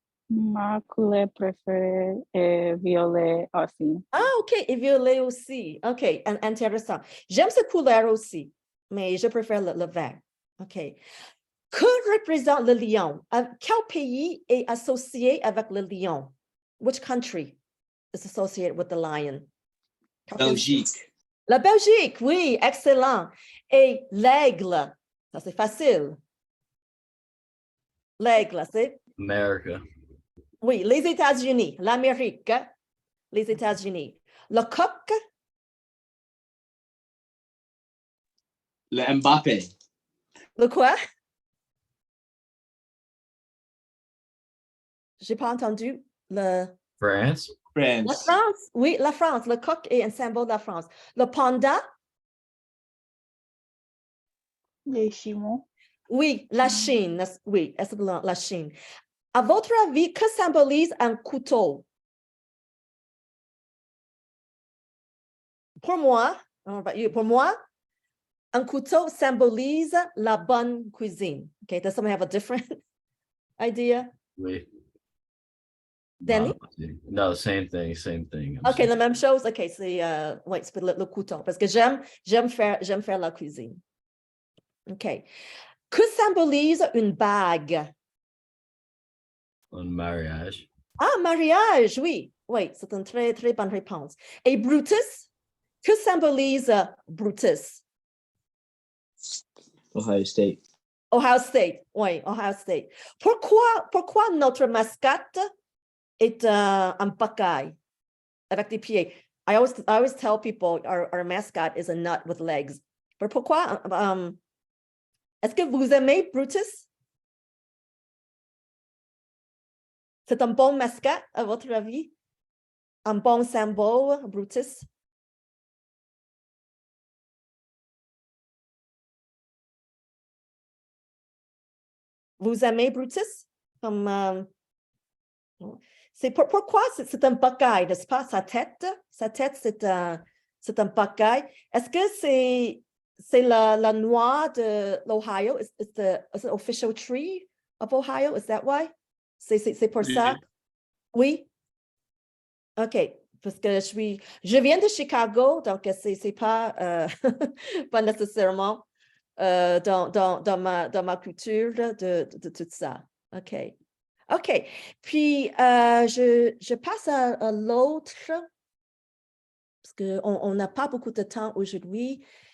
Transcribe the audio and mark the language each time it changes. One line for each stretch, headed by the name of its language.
French: Ma couleur préférée est violet aussi. Ah, OK. Et violet aussi. OK. Intéressant. J'aime cette couleur aussi, mais je préfère le vert. OK. Que représente le lion? Quel pays est associé avec le lion?
English: Which country is associated with the lion?
French: Belgique. La Belgique, oui, excellent. Et l'aigle, ça c'est facile. L'aigle, c'est?
English: America.
French: Oui, les États-Unis, l'Amérique, les États-Unis. Le coq, Le Mbappé. le quoi? J'ai pas entendu. Le... France. La France, oui, la France. Le coq est un symbole de la France. Le panda, Les Chimons. oui, la Chine. Oui, la Chine. À votre avis, que symbolise un couteau? Pour moi, un couteau symbolise la bonne cuisine.
English: Okay, does someone have a different idea?
French: Oui. Danny?
English: No, same thing, same thing.
French: Ok, la même chose. Ok, c'est ouais, c'est le couteau parce que j'aime faire la cuisine. Ok. Que symbolise une bague? Un mariage. Ah, mariage, oui. Oui, c'est une très, très bonne réponse. Et Brutus? Que symbolise Brutus? Ohio State. Ohio State, oui, Ohio State. Pourquoi notre mascotte est un buckeye avec des pieds?
English: I always tell people our mascot is a nut with legs.
French: Mais pourquoi? Est-ce que vous aimez Brutus? C'est un bon mascotte, à votre avis? Un bon symbole, Brutus? Vous aimez Brutus? Comme, c'est pourquoi c'est un buckeye, n'est-ce pas? Sa tête, c'est un buckeye. Est-ce que c'est la noix de l'Ohio?
English: Is the official tree of Ohio? Is that why?
French: C'est pour ça? Oui? OK. Parce que je viens de Chicago, donc c'est pas, pas nécessairement dans ma culture de tout ça. OK. OK. Puis, je passe à l'autre, parce qu'on n'a pas beaucoup de temps aujourd'hui.